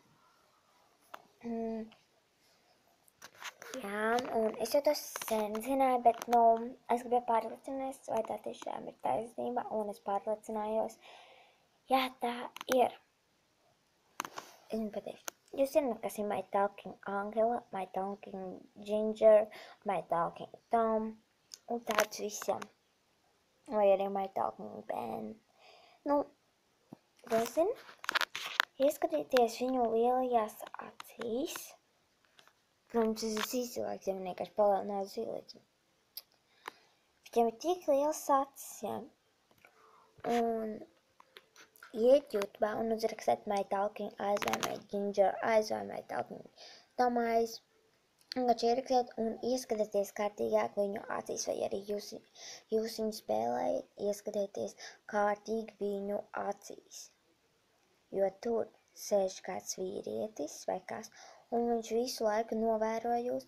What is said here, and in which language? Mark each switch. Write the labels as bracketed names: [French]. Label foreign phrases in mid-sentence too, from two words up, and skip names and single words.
[Latvian] Jā, un es jau to sen zināju, bet, es gribēju pārliecināties, vai tā tiešām ir taisnība, un es pārliecinājos, jā, tā ir. Es pateikšu. Jūs zināt, kas ir My Talking Angela, My Talking Ginger, My Talking Tom, un tāds visam. Vai arī My Talking Ben. Zini, ieskatieties viņu lielajās acīs. Protams, es esmu izcilāks, ja man vienkārši palielinātu zīlīti. Viņam ir tik liels acis, jā. Un iet YouTube un uzrakstēt My Talking Eyes vai My Ginger Eyes vai My Talking Tom Eyes. Un kad ierakstiet un ieskatieties kārtīgāk viņu acīs, vai arī jūs viņu spēlējat, ieskatieties kārtīgi viņu acīs. Jo tur sēž kāds vīrietis vai kas, un viņš visu laiku novēro jūs.